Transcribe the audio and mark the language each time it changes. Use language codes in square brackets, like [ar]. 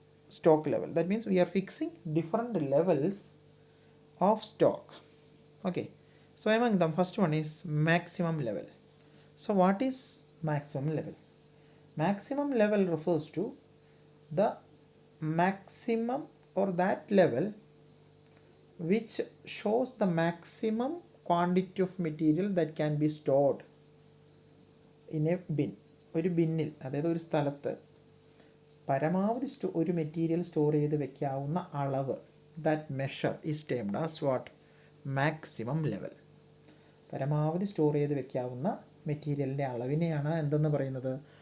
[en] Stock level, that means we are fixing different levels of stock. Okay, so among them first one is maximum level. So what is maximum level? Maximum level refers to the maximum or that level which shows the maximum quantity of material that can be stored in a bin. [ml] ഒരു ബിന്നിൽ, അതായത് ഒരു സ്ഥലത്ത് പരമാവധി ഒരു material store ചെയ്ത് വെക്കാവുന്ന അളവ്, [en] that measure is termed as what? [ml] Maximum level. പരമാവധി store ചെയ്ത് വെക്കാവുന്ന മെറ്റീരിയലിൻ്റെ അളവിനെയാണ് എന്തെന്ന് പറയുന്നത്?